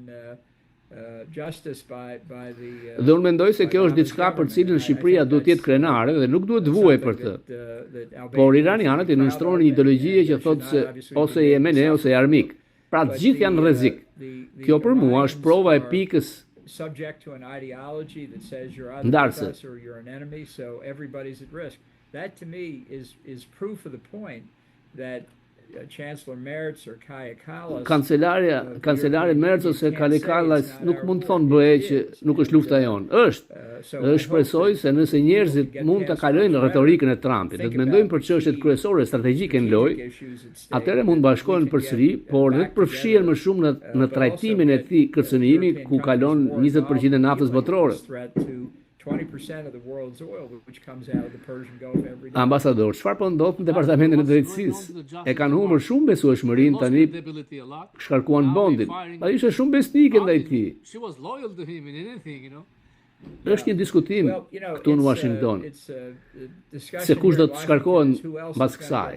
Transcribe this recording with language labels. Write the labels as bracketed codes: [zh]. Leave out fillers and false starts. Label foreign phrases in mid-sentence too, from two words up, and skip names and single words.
[sq] Dhe unë mendoj se kjo është diçka për cilën Shqipëria duhet të jetë krenare dhe nuk duhet të vuajë për të. Por iranianët i nënshtronin një ideologji që thotë se ose je me ne ose je armik. Pra të gjithë janë në rrezik. Kjo për mua është prova e pikës ndarëse. [en] That to me is proof of the point that Chancellor Merz or Kaja Kallas [sq] Kancelari Merz ose Kaja Kallas nuk mund të thonë bëhe që nuk është lufta jonë. Është shpresoj se nëse njerëzit mund të kalojnë retorikën e Trumpit, dhe të mendojnë për çështjet kryesore strategjike në lojë, atëherë mund bashkohen përsëri, por dhe të përfshihen më shumë në trajtimin e këtij kërcënimi ku kalon 20% e naftës botërore. [en] 20% of the world's oil which comes out of the Persian Gulf every day. [sq] Ambasador, çfarë po ndodh në departamentin e drejtësisë? E kanë humbur shumë besueshmërinë tani, shkarkuan bondin. Ai ishte shumë besnike ndaj tij. Është një diskutim këtu në Washington se kush do të shkarkohen mbas kësaj.